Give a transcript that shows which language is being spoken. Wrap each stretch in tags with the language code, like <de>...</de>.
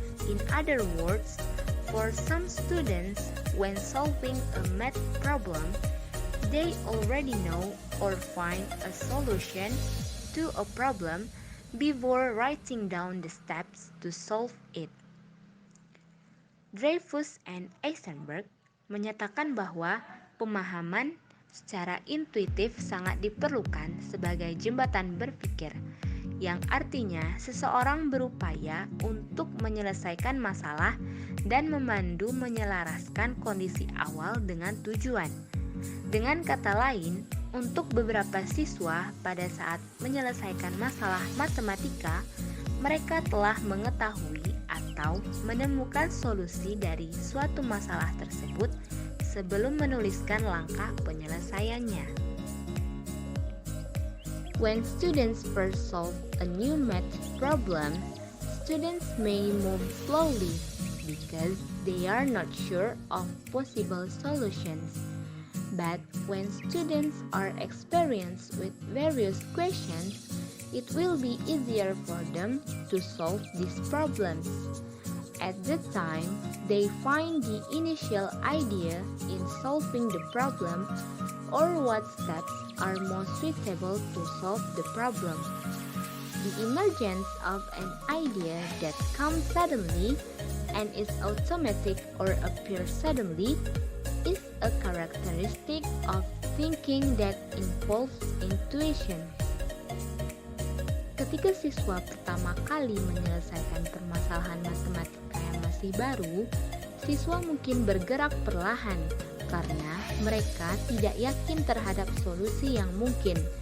<en>In other words, for some students, when solving a math problem, they already know or find a solution to a problem before writing down the steps to solve it.</en> <id>Dreyfus and Eisenberg menyatakan bahwa pemahaman secara intuitif sangat diperlukan sebagai jembatan berpikir, yang artinya seseorang berupaya untuk menyelesaikan masalah dan memandu menyelaraskan kondisi awal dengan tujuan. Dengan kata lain, untuk beberapa siswa pada saat menyelesaikan masalah matematika, mereka telah mengetahui atau menemukan solusi dari suatu masalah tersebut sebelum menuliskan langkah penyelesaiannya.</id> <en>When students first solve a new math problem, students may move slowly because they are not sure of possible solutions. But when students are experienced with various questions, it will be easier for them to solve these problems. At that time, they find the initial idea in solving the problem or what steps are most suitable to solve the problem. The emergence of an idea that comes suddenly and is automatic or appears suddenly is a characteristic of thinking that involves intuition.</en> <id>Ketika siswa pertama kali menyelesaikan permasalahan matematika yang masih baru, siswa mungkin bergerak perlahan karena mereka tidak yakin terhadap solusi yang mungkin.</id>